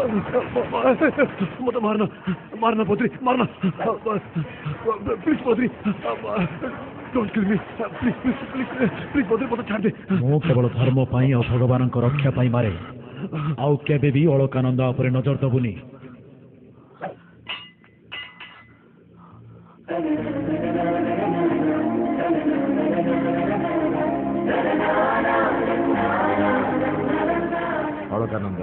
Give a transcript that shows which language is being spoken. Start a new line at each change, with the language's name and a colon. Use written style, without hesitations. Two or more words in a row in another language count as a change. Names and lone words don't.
Hindi: मत मारना मारना बद्री मारना
English: please Badri don't kill me please please please please
Hindi: बद्री मत छाड़ दे
Odia: ମୁଁ କେବଳ ଧର୍ମ ପାଇଁ ଆଉ ଭଗବାନଙ୍କ ରକ୍ଷା ପାଇଁ ମାରେ ଆଉ କେବେ ବି ଅଳକାନନ୍ଦା ଉପରେ ନଜର ଦେବୁନି ଅଳକାନନ୍ଦା